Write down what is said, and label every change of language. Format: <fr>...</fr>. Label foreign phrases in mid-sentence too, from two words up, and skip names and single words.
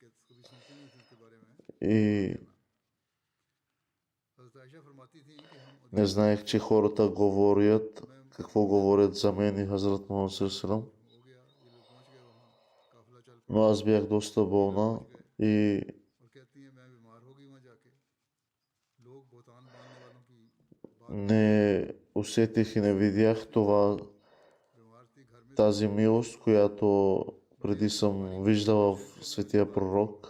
<bg>и не знаех, че хората говорят, какво говорят за мен и Хазрат Мухаммад</bg> <ar>صلى الله عليه وسلم.</ar> <bg>Но аз бях доста болна и не усетих и не видях тази милост, която преди съм виждала в светия пророк.</bg>